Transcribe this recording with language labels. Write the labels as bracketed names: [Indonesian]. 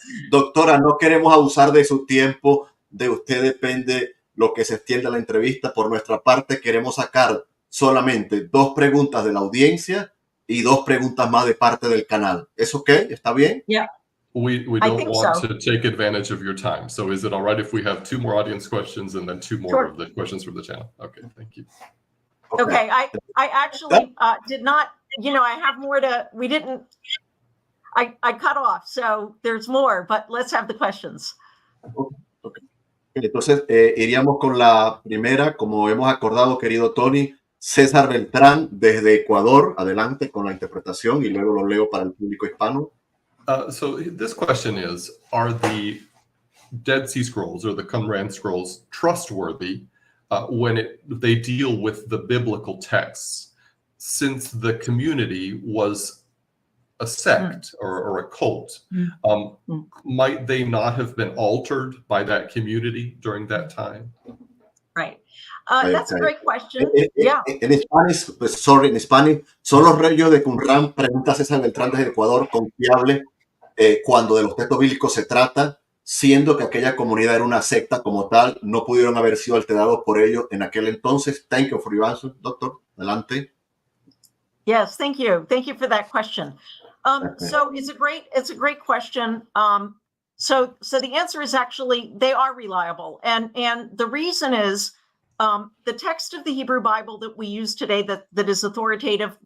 [Spanish] Doctora, no queremos abusar de su tiempo, de usted depende lo que se extienda la entrevista. Por nuestra parte queremos sacar solamente 2 preguntas de la audiencia y 2 preguntas más de parte del canal. ¿Es ok? ¿Está bien? [English] Yeah. We don't want to take advantage of your time. So is it all right if we have 2 more audience questions and then 2 more of the questions from the channel? Okay, thank you. Okay, I actually did not, I have more to, we didn't, I cut off, so there's more, but let's have the questions. Okay. [Spanish] Entonces, iríamos con la primera, como hemos acordado, querido Tony, César Beltrán, desde Ecuador. Adelante con la interpretación y luego lo leo para el público hispano. [English] So this question is, are the Dead Sea Scrolls or the Qumran scrolls trustworthy when they deal with the biblical texts, since the community was a sect or a cult? Might they not have been altered by that community during that time? Right. That's a great question. [Spanish] En Spanish, sorry, en Spanish, ¿son los Rollos de Qumran, pregunta César Beltrán desde Ecuador, confiable cuando de los textos bíblicos se trata, siendo que aquella comunidad era una secta como tal, no pudieron haber sido alterados por ellos en aquel entonces? [English] Thank you for your answer, doctor. [Spanish] Adelante. [English] Yes, thank you. Thank you for that question. So it's a great question. So the answer is actually they are reliable, and the reason is the text of the Hebrew Bible that we use today that is authoritative.